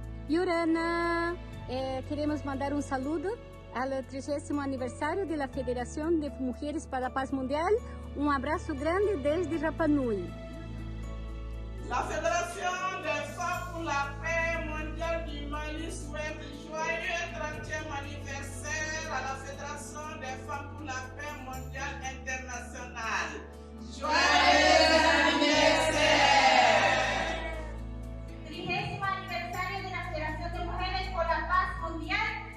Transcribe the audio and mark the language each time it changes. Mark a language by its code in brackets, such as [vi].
[es] Yurana, queremos mandar un saludo al 30º aniversario de la Federación de Mujeres para la Paz Mundial. Un abrazo grande desde Rapa Nui. [fr] La Fédération des Femmes pour la Paix Mondiale du Mali souhaite joyeux 30e anniversaire à la Fédération des Femmes pour la Paix Mondiale Internationale. Joyeux anniversaire! [es] 30º aniversario de la Federación de Mujeres por la Paz Mundial.